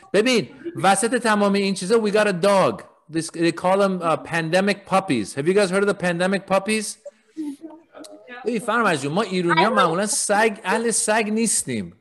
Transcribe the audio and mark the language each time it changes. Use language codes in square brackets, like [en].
[fa] ببین وسط تمام این چیزا we got a dog. [en] They call them pandemic puppies. Have you guys heard of the pandemic puppies? [fa] ببین فرمز جون ما ایرانی‌ها معمولا اهل سگ نیستیم.